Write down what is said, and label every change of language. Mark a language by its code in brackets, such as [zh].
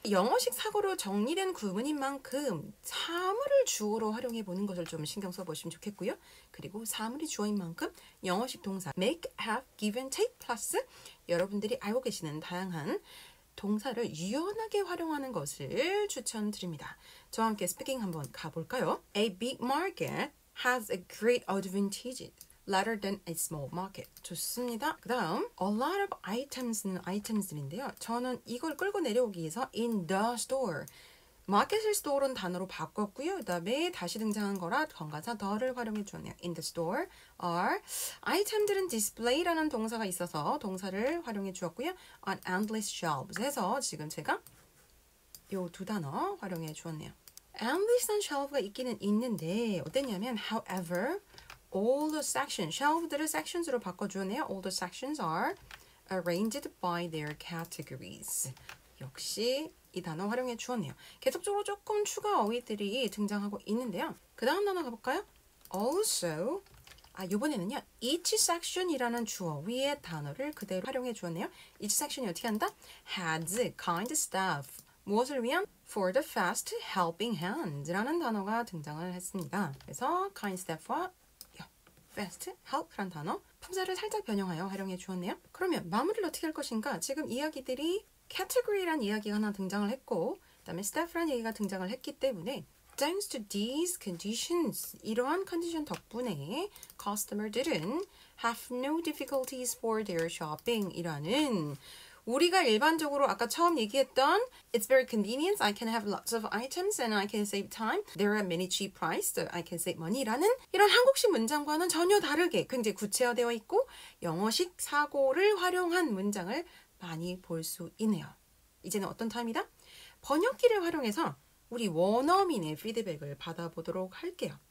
[ko] 영어식 사고로 정리된 구문인 만큼 사물을 주어로 활용해 보는 것을 좀 신경 써보시면 좋겠고요. 그리고 사물이 주어인 만큼 영어식 동사 [en] make, have, give and take [ko] 플러스 여러분들이 알고 계시는 다양한 동사를 유연하게 활용하는 것을 추천드립니다. 저와 함께 스피킹 한번 가볼까요? [en] A big market has a great advantage rather than a small market. [ko] 좋습니다. 그 다음 a lot of items는 items들인데요. 저는 이걸 끌고 내려오기 위해서 in the store 마켓을 store는 단어로 바꿨고요. 그 다음에 다시 등장한 거라 건가사 the를 활용해 주었네요. [en] In the store are [ko] 아이템들은 display라는 동사가 있어서 동사를 활용해 주었고요. [en] On endless shelves [ko] 해서 지금 제가 요 두 단어 활용해 주었네요. endless and shelf가 있기는 있는데 어땠냐면 [en] however all the sections, [ko] shelf들을 sections으로 바꿔주었네요. [en] All the sections are arranged by their categories. [ko] 역시 이 단어 활용해 주었네요. 계속적으로 조금 추가 어휘들이 등장하고 있는데요. 그 다음 단어 가볼까요? Also, 이번에는요. [en] each section [ko] 이라는 주어 위의 단어를 그대로 활용해 주었네요. each section이 어떻게 한다? [en] has kind staff. [ko] 무엇을 위한? [en] for the fast helping hand [ko] 라는 단어가 등장을 했습니다. 그래서 kind staff와 fast help라는 단어 품사를 살짝 변형하여 활용해 주었네요. 그러면 마무리를 어떻게 할 것인가? 지금 이야기들이 category라는 이야기가 하나 등장을 했고 그 다음에 staff라는 얘기가 등장을 했기 때문에 [en] Thanks to these conditions, [ko] 이러한 컨디션 덕분에 [en] customer들은 have no difficulties for their shopping [ko] 이라는 우리가 일반적으로 아까 처음 얘기했던 [en] It's very convenient, I can have lots of items and I can save time. There are many cheap prices, so I can save money [ko] 라는 이런 한국식 문장과는 전혀 다르게 굉장히 구체화되어 있고 영어식 사고를 활용한 문장을 많이 볼 수 있네요. 이제는 어떤 타임이다? 번역기를 활용해서 우리 원어민의 피드백을 받아보도록 할게요.